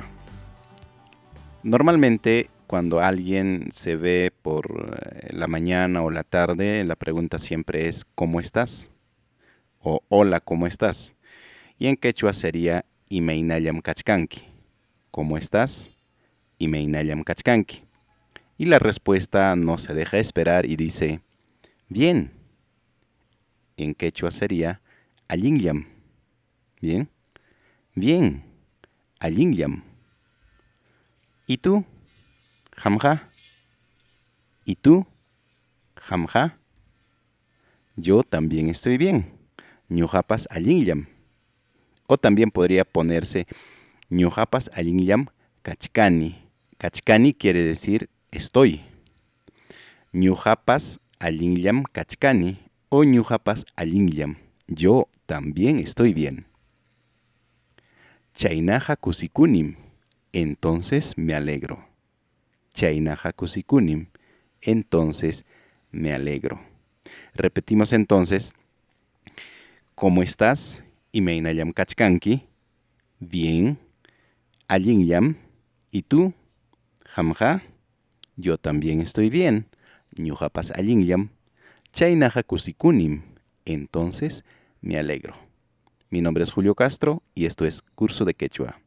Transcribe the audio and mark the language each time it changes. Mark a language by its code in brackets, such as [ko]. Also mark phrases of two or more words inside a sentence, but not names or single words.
[es] Normalmente cuando alguien se ve por la mañana o la tarde, la pregunta siempre es ¿cómo estás? O hola, ¿cómo estás? Y en quechua sería [qu] Imaynallam kachkanki. [es] ¿Cómo estás? [qu] Imaynallam kachkanki. [es] Y la respuesta no se deja esperar y dice bien. En quechua sería Allinllam. ¿Bien? Bien. Allinllam. ¿Y tú? Hamja. ¿Y tú? Hamja. Yo también estoy bien. [qu] Ñuqapas allinllam. [es] O también podría ponerse [qu] Ñuqapas allinllam kachkani. [es] Kachkani quiere decir estoy. [qu] Ñuqapas allinllam kachkani o ñuqapas allinllam. [es] Yo también estoy bien. [qu] Chaynaqa kusikunim. [es] Entonces me alegro. [qu] Chaynaqa kusikunim. [es] Entonces me alegro. Repetimos entonces. ¿Cómo estás? [qu] Imaynallam kachkanki. [es] Bien. Allinllam. ¿Y tú? Hamja. Yo también estoy bien. [qu] Ñuqapas allinllam. Chaynaqa kusikunim. [es] Entonces me alegro. Mi nombre es Julio Castro y esto es Curso de Quechua.